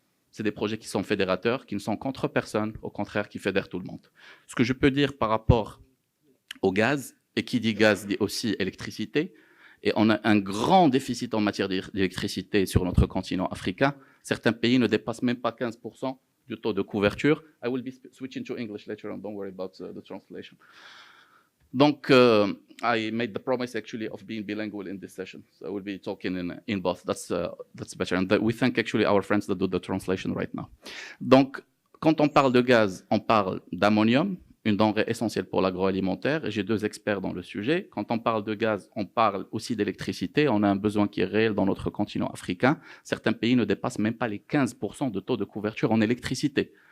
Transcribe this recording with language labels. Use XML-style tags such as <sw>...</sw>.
<fr>C'est des projets qui sont fédérateurs, qui ne sont contre personne, au contraire, qui fédèrent tout le monde. Ce que je peux dire par rapport au gaz, et qui dit gaz dit aussi électricité, et on a un grand déficit en matière d'électricité sur notre continent africain. Certains pays ne dépassent même pas 15% du taux de couverture.</fr> <en>I will be switching to English later on, don't worry about the translation. Donc, I made the promise actually of being bilingual in this session. So I will be talking in both. That's better. And we thank actually our friends that do the translation right now.</en> <fr>Donc, quand on parle de gaz, on parle d'ammonium, une denrée essentielle pour l'agroalimentaire. Et j'ai deux experts dans le sujet. Quand on parle de gaz, on parle aussi d'électricité. On a un besoin qui est réel dans notre continent africain. Certains pays ne dépassent même pas les 15% de taux de couverture en électricité.</fr>